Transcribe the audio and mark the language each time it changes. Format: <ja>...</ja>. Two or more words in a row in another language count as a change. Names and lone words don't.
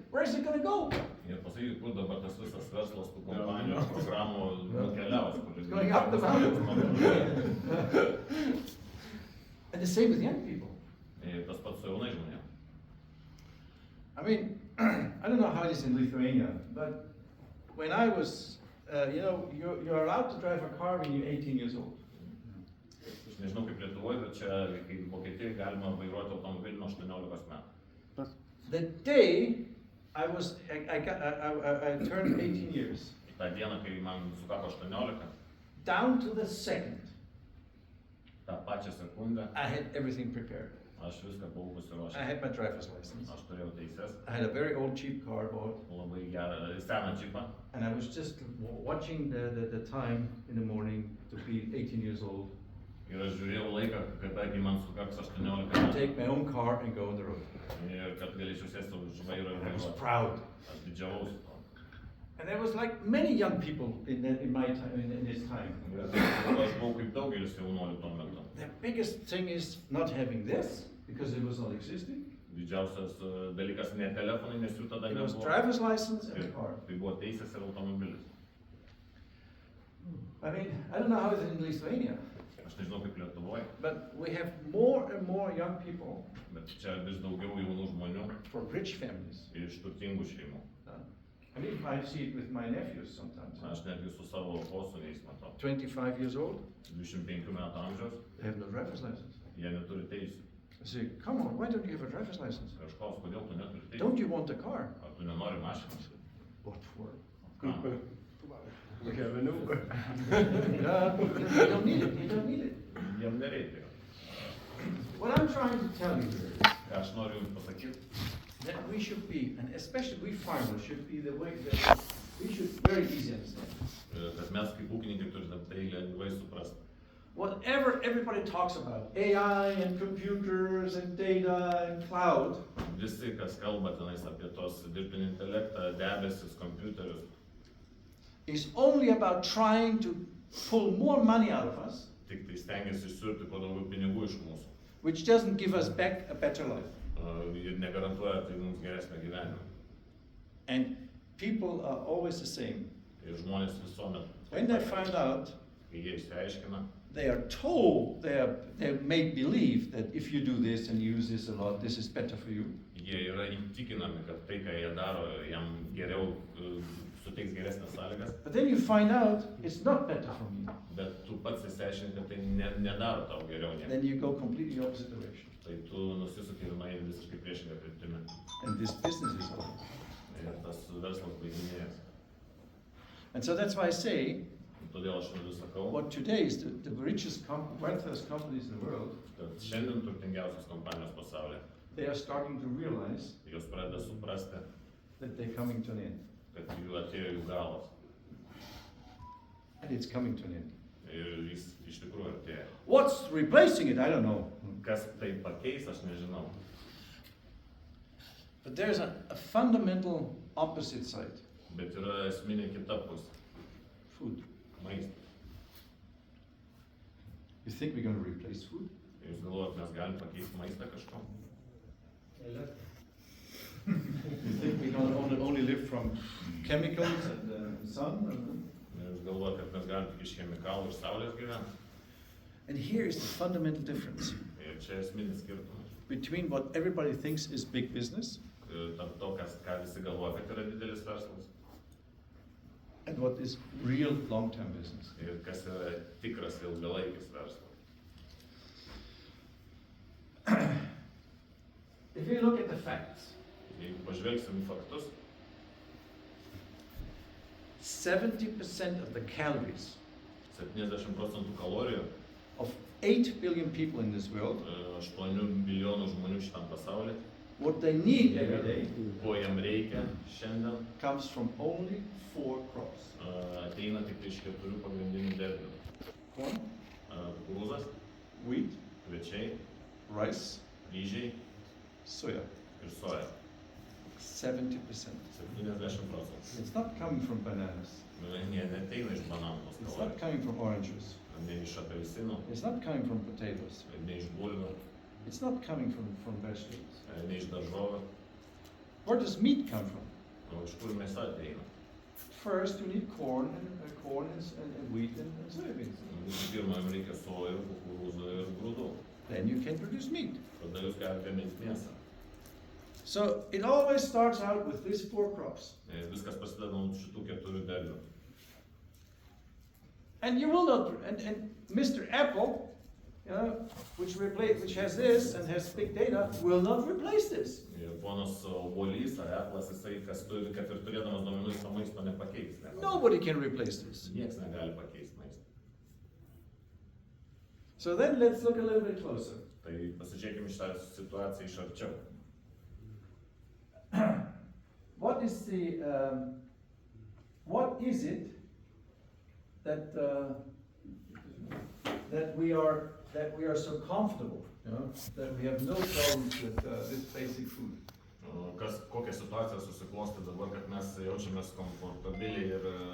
<en>Where is it going to go?</en> <lt>ir pasakykit, kur dabar tas visas verslas, tų kompanijų, programų nukeliaus, kur</lt> <en>It's going up the mountain. And the same with young people.</en> <lt>Ir tas pats su jaunai žmonėm.</lt> <en>I mean, I don't know how it is in Lithuania, but when I was, you're allowed to drive a car when you're 18 years old.</en> <lt>Aš nežinau kaip Lietuvoje, bet čia, kaip Vokietijoje, galima vairuoti automobilį nuo 18 metų.</lt> <en>The day I turned 18 years,</en> <lt>Ta diena, kai man sukako 18,</lt> <en>down to the second,</en> <lt>tą pačią sekundę</lt> <en>I had everything prepared.</en> <lt>aš viską buvau</lt> <en>I</en> <lt>pasiruošęs.</lt> <en>had my driver's license.</en> <lt>Aš turėjau teises,</lt> <en>I had a very old cheap car bought,</en> <lt>labai gerą, seną čipą.</lt> <en>and I was just watching the time in the morning to be 18 years old,</en> <lt>Ir aš žiūrėjau laiką, kadagi man sukaks 18</lt> <en>to</en> <lt>metų.</lt> <en>take my own car and go on the road.</en> <lt>Ir kad galėčiau sėsti už vairo ir</lt> <en>And I was</en> <lt>vairuoti.</lt> <en>proud.</en> <lt>Aš didžiavausi to.</lt> <en>And there was like many young people in my time, in this time.</en> <lt>Ir aš buvau kaip daugelis jaunuolių tuo metu.</lt> <en>The biggest thing is not having this, because it was not existing.</en> <lt>Didžiausias dalykas ne telefonai, nes jų tada</lt> <en>It was</en> <lt>nebuvo.</lt> <en>driver's license and a</en> <lt>Ir</lt> <en>car.</en> <lt>tai buvo teisės ir automobilis.</lt> <en>I mean, I don't know how it is in Lithuania,</en> <lt>Aš nežinau kaip Lietuvoje,</lt> <en>but we have more and more young people</en> <lt>bet čia vis daugiau jaunų žmonių</lt> <en>from rich families.</en> <lt>iš turtingų šeimų.</lt> <en>I mean, I see it with my nephews sometimes.</en> <lt>Aš netgi su savo posūniais matau.</lt> <en>25 years old,</en> <lt>25 metų amžiaus,</lt> <en>they have no driver's license.</en> <lt>jie neturi teisų.</lt> <en>I say, come on, why don't you have a driver's license?</en> <lt>Ir aš klausiu, kodėl tu neturi teisų?</lt> <en>Don't you want a car?</en> <lt>Ar tu nenori mašinos?</lt> <en>What for?</en> <lt>Kam?</lt> <en>We have an Uber. You don't need it, you don't need it.</en> <lt>Jiem nereikia.</lt> <en>What I'm trying to tell you here is</en> <lt>Aš noriu jums pasakyti,</lt> <en>that we should be, and especially we farmers should be the way that we should very easy understand.</en> <lt>kad mes kaip ūkininkai turime tai lengvai suprasti.</lt> <en>Whatever everybody talks about, AI and computers and data and cloud,</en> <lt>Visi, kas kalba tenais apie tos dirbtinį intelektą, debesis, kompiuterius,</lt> <en>is only about trying to pull more money out of us,</en> <lt>tik tai stengiasi išsiurti kuo daugiau pinigų iš mūsų.</lt> <en>which doesn't give us back a better life.</en> <lt>Ir negarantuoja tai mums geresnio gyvenimo.</lt> <en>And people are always the same.</en> <lt>Ir žmonės visuomet,</lt> <en>When they find out,</en> <lt>kai jie išsiaiškina,</lt> <en>they are told, they're made believe that if you do this and use this a lot, this is better for you.</en> <lt>jie yra įtikinami, kad tai, ką jie daro, jam geriau suteiks geresnės sąlygas,</lt> <en>But then you find out it's not better for me.</en> <lt>bet tu pats įsiaiškini, kad tai nedaro tau geriau nieko.</lt> <en>Then you go completely opposite direction.</en> <lt>Tai tu nusisuki ir nueini visiškai priešingą kryptimį.</lt> <en>And this business is over.</en> <lt>Ir tas verslas baiginėjas.</lt> <en>And so that's why I say,</en> <lt>Todėl aš vis sakau,</lt> <en>what today is the richest, wealthiest companies in the world,</en> <lt>kad šiandien turtingiausios kompanijos pasaulyje,</lt> <en>they are starting to realize</en> <lt>jos pradeda suprasti,</lt> <en>that they're coming to an end.</en> <lt>kad jų atėjo jų galas.</lt> <en>And it's coming to an end.</en> <lt>Ir jis iš tikrųjų artėja.</lt> <en>What's replacing it, I don't know.</en> <lt>Kas tai pakeis, aš nežinau.</lt> <en>But there's a fundamental opposite side,</en> <lt>Bet yra esminė kita pusė.</lt> <en>food.</en> <lt>Maistas.</lt> <en>You think we're going to replace food?</en> <lt>Jūs galvojat, mes galim pakeisti maistą kažko?</lt> <en>You think we're going to only live from chemicals and sun?</en> <lt>Jūs galvojat, kad mes galim tik iš chemikalų ir saulės gyventi?</lt> <en>And here is the fundamental difference</en> <lt>Ir čia esminis skirtumas.</lt> <en>between what everybody thinks is big business</en> <lt>Tarp to, ką visi galvoja, kad yra didelis verslas.</lt> <en>and what is real long-term business.</en> <lt>Ir kas yra tikras ilgalaikis verslas.</lt> <en>If you look at the facts,</en> <lt>Jeigu pažvelgsim į faktus,</lt> <en>70% of the calories</en> <lt>70% kalorijų</lt> <en>of 8 billion people in this world,</en> <lt>8 milijonų žmonių šitam pasaulyje,</lt> <en>what they need every day,</en> <lt>ko jam reikia šiandien,</lt> <en>comes from only 4 crops.</en> <lt>ateina tik iš 4 pagrindinių derlių.</lt> <en>Corn,</en> <lt>Kukurūzas,</lt> <en>wheat,</en> <lt>kviečiai,</lt> <en>rice,</en> <lt>ryžiai</lt> <en>soya.</en> <lt>ir soja.</lt> <en>70%.</en> <lt>70%.</lt> <en>It's not coming from bananas.</en> <lt>Jie neteina iš bananų tos</lt> <en>It's not</en> <lt>kalorijos.</lt> <en>coming from oranges.</en> <lt>Ne iš apelsinų,</lt> <en>It's not coming from potatoes.</en> <lt>ne iš bulvių,</lt> <en>It's not coming from vegetables.</en> <lt>ne iš daržovių.</lt> <en>Where does meat come from?</en> <lt>O iš kur mėsa ateina?</lt> <en>First, you need corn and wheat and soybeans.</en> <lt>Visų pirma, jums reikia sojų, kukurūzų ir grūdų.</lt> <en>Then you can produce meat.</en> <lt>Tada jūs galite gaminti mėsą.</lt> <en>So it always starts out with these 4 crops.</en> <lt>Viskas prasideda nuo šitų 4 derlių.</lt> <en>And you will not, and Mr. Apple, you know, which has this and has big data, will not replace this.</en> <lt>Ir ponas Obuolys ar Apple'as, jisai, kas turi, kad ir turėdamas duomenų, jis to maisto nepakeis.</lt> <en>Nobody can replace this.</en> <lt>Niekas negali pakeisti maisto.</lt> <en>So then let's look a little bit closer.</en> <lt>Tai pasižiūrėkime šitą situaciją iš arčiau.</lt> <en>What is it that that we are so comfortable, you know, that we have no problems with this basic food?</en> <lt>Kokia situacija susiklosti dabar, kad mes jaučiamės komfortabiliai ir</lt>